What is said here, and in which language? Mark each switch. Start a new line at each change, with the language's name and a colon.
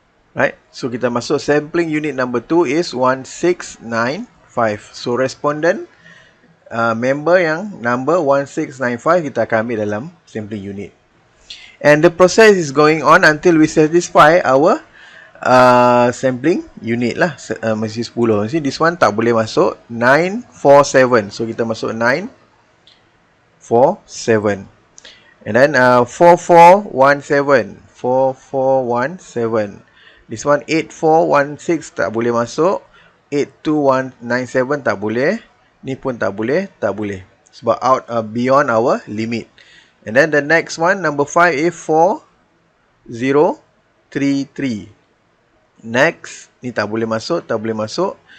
English: Right. So
Malay: kita masuk
English: sampling unit number 2 is 1695. So respondent member yang number 1695
Malay: kita akan ambil dalam
English: sampling unit. And the process is going on until we satisfy our sampling unit lah.
Malay: Mesti 10. Mesti
English: this one
Malay: tak boleh masuk 947. So kita masuk 947.
English: And then 4417. 4417. This one
Malay: 8416 tak boleh masuk. 82197 tak boleh. Ni pun tak boleh. Tak boleh. Sebab
English: out beyond our limit. And then the next one, number 5 is 4033.
Malay: Next, ni tak boleh masuk, tak boleh masuk.